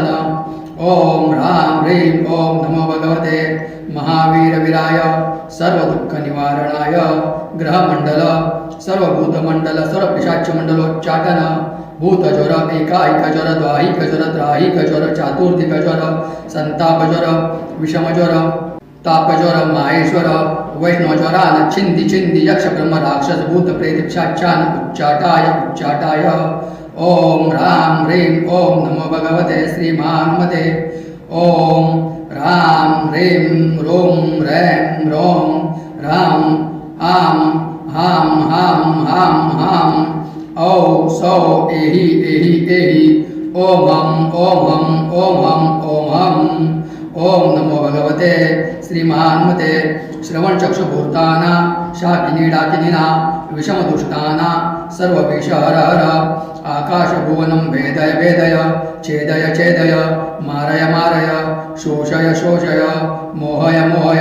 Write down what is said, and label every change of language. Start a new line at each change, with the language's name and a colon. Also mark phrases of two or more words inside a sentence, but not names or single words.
Sanskrit: ओम ह्रां ह्रीं ओम नमो भगवते महावीर वीराय सर्व दुःख निवारणाय ग्रहमंडल सर्वभूतमंडल सर्व पिशाच मंडलोच्चाटन भूतज्वर एकाईक ज्वर द्वाहिक ज्वर त्राहिक ज्वर चातुर्थिक ज्वर संतापज्वर विषमज्वर तापज्वर माहेश्वर वैष्णवज्वरान छिंदी छिंदी यक्ष ब्रह्म राक्षस भूत प्रेत पिशाचान उच्चाटाय उच्चाटाय। ओम ह्रां ह्रीं ओम नमो भगवते श्री महाहनुमते ओम ह्रां ह्रीं रों रैं रों ह्रां आं हां हां हां हां औ सौ एहि एहि एहि ओम हम ओम हम ओम हम ओम हम ओम नमो भगवते श्रीमहानुमते श्रवणचक्षुभूताना शाकिनी डाकिनीना विषमदुष्टाना सर्वविषहर हर आकाशभुवनं वेदय वेदय छेदय छेदय मारय मारय शोषय शोषय मोहय मोहय